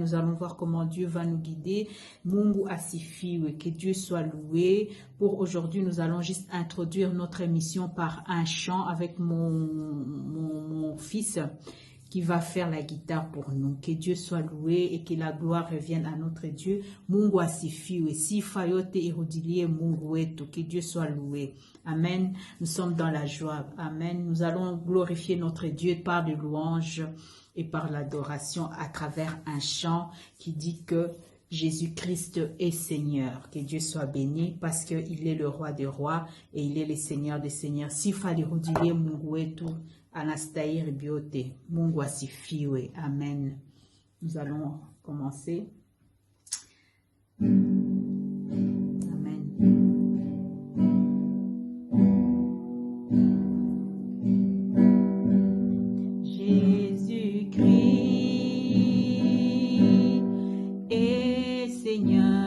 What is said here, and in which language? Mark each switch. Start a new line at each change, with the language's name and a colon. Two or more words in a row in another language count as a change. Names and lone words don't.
French: Nous allons voir comment Dieu va nous guider.
Swahili: Mungu Asifiwe,
French: que Dieu soit loué. Pour aujourd'hui, nous allons juste introduire notre émission par un chant avec mon fils qui va faire la guitare pour nous. Que Dieu soit loué et que la gloire revienne à notre Dieu.
Swahili: Mungu Asifiwe, sifa yote irudilie Mungu wetu.
French: Que Dieu soit loué. Amen. Nous sommes dans la joie. Amen. Nous allons glorifier notre Dieu par des louanges et par l'adoration à travers un chant qui dit que Jésus-Christ est Seigneur. Que Dieu soit béni parce qu'il est le roi des rois et il est le Seigneur des seigneurs.
Swahili: Sifa irudilie Mungu wetu. Anastahili biote, Mungu asifiwe.
French: Amen. Nous allons commencer. Amen. Jésus-Christ est Seigneur.